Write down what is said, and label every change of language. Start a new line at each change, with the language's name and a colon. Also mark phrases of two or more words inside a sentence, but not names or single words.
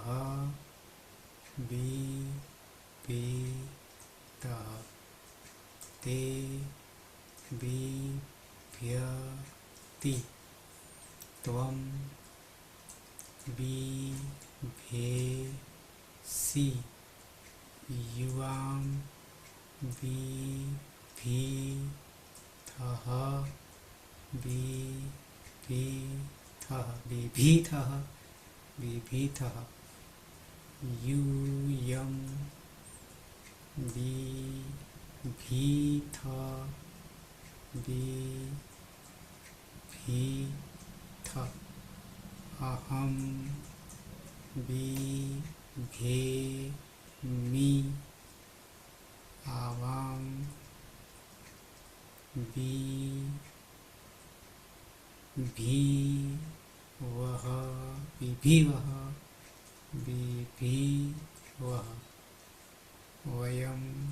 Sanskrit: बिभीतः ते बिभ्यति त्वं बिभेसि युवां बिभीथः બિભીથઃ यूयं बिभीथ बिभीथ अहं बिभेमि आवां बिभीवः बिभीवः बिभीवः वयं